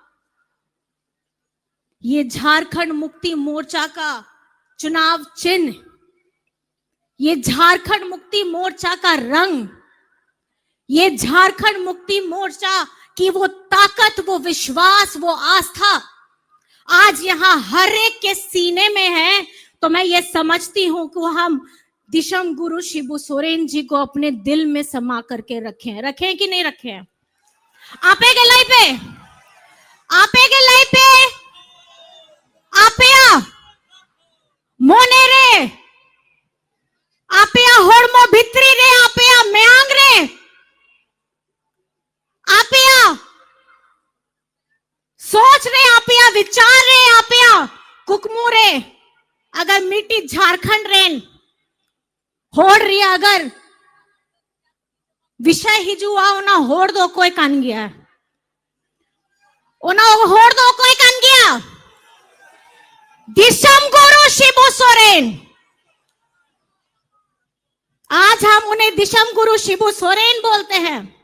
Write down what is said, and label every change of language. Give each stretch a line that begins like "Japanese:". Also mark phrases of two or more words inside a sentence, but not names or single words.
Hindi: ये झारखंड मुक्ति मोर्चा का चुनाव चिन्ह, ये झारखंड मुक्ति मोर्चा का रंग, ये झारखंड मुक्ति मोर्चा की वो ताकत, वो विश्वास, वो आस्था आज यहां हर एक के सीने में है। तो मैं ये समझती हूं कि हम दिशम गुरु शिबू सोरेन जी को अपने दिल में समा करके रखें कि नहीं रखें?
Santali: आपे के लाई पे, आपे के लाई पे, आपया मोने रे, आपया होड़मो भित्री रे, आपया म्यांग रे, आपया सोच रे, आपया विचार रे, आपया कुकमू रे, अगर मिट्टी झारखंड रेन होड़ रही, अगर विषय हिजुआ ओना होड़ दो कोई कान गया, ओना होड़ दो कोई कान गया।
Hindi: दिशम गुरु शिबू सोरेन, आज हम उन्हें दिशम गुरु शिबू सोरेन बोलते हैं।